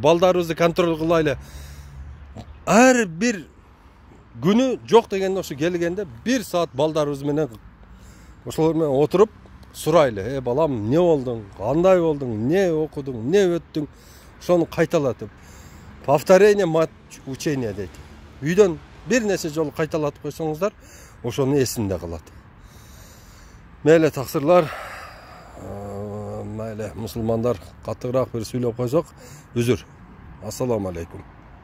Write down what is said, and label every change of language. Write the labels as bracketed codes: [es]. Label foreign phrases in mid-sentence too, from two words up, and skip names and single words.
[ky] Балдарыбызды контроль кылайлы. Ар бир күнү жок дегенде ошо келгенде 1 саат балдарыбыз менен ошолор менен отуруп сурайлы. Балам, не болдуң? Кандай болдуң? Не окудуң? Не өттүң? Ошону кайталатып. [ru] Повторение мать учения [ky] дейт. Үйдөн бир нече жолу кайталатып койсоңуздар, ошону эсинде калат. [kk] Мейлі тақсырлар, мейлі мұсылмандар, қаттығырақ бір сөйлеп қойсақ, үзір. [ar] السلام عليكم.